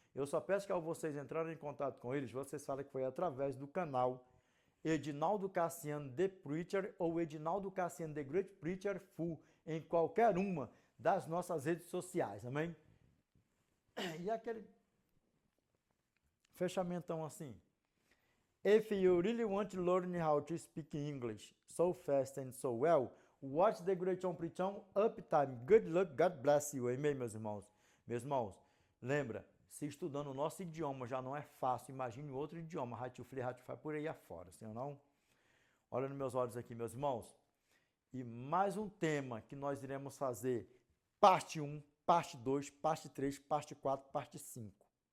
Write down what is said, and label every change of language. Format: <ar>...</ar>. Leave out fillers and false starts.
<pt>Eu só peço que ao vocês entrarem em contato com eles, vocês falem que foi através do canal Edinaldo Cassiano The Preacher ou Edinaldo Cassiano The Great Preacher Full, em qualquer uma das nossas redes sociais, amém? E aquele fechamento assim.</pt> <en>If you really want to learn how to speak English so fast and so well, watch the Great John Preachon Uptime. Good luck, God bless you.</en> <pt>Amém, meus irmãos? Meus irmãos, lembra, se estudando o nosso idioma já não é fácil, imagine outro idioma, Ratio-Free, por aí afora, sim ou não? Olha nos meus olhos aqui, meus irmãos. E mais um tema que nós iremos fazer, parte 1, parte 2, parte 3, parte 4, parte 5.</pt>